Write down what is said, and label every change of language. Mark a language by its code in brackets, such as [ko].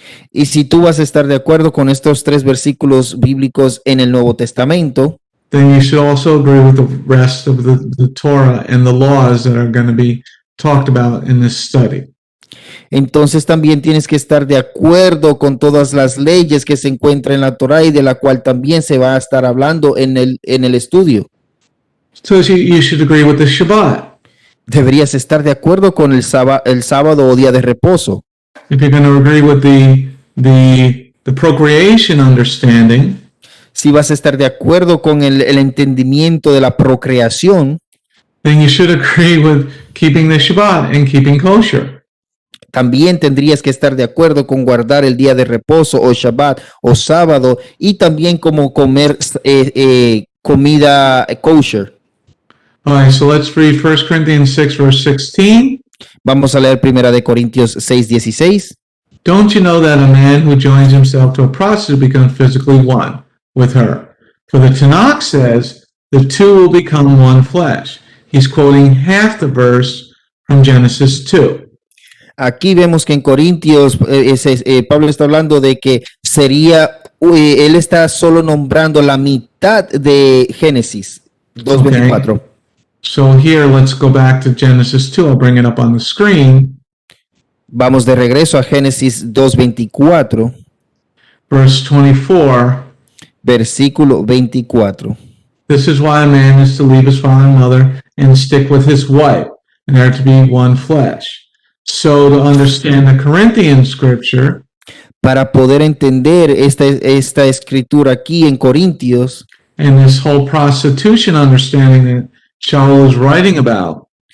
[es] Y si tú vas a estar de acuerdo con estos tres versículos bíblicos en el Nuevo Testamento, [en] then you should also agree with the rest of the Torah and the laws that are going to be talked about in this study. [es] entonces también tienes que estar de acuerdo con todas las leyes que se encuentran en la Torá y de la cual también se va a estar hablando en el estudio. [en] So you should agree with the Shabbat. [es] Deberías estar de acuerdo con el sábado o día de reposo. [en] If you're going to agree with the procreation understanding, [es] Si vas a estar de acuerdo con el entendimiento de la procreación, [en] then you should agree with keeping the Shabbat and keeping kosher. [es] también tendrías que estar de acuerdo con guardar el día de reposo o Shabbat o sábado y también como comer comida kosher. [en] All right, so let's read 1 Corinthians 6, verse 16. [es] Vamos a leer Primera de Corintios 6:16. [en] Don't you know that a man who joins himself to a prostitute becomes physically one with her? For the Tanakh says, the two will become one flesh. He's quoting half the verse from Genesis 2. [es] Aquí vemos que en Corintios Pablo está hablando de que sería, él está solo nombrando la mitad de Génesis 2:24. [en] Okay. So here, let's go back to Genesis 2. I'll bring it up on the screen. [es] Vamos de regreso a Génesis 2:24, [en] Verse 24. [es] versículo 24. [en] This is why a man is to leave his father and mother and stick with his wife, and they are to be one flesh. So to understand the Corinthian scripture, [es] Para poder entender esta escritura aquí en Corintios [en] and this whole prostitution understanding that Shaul is writing about,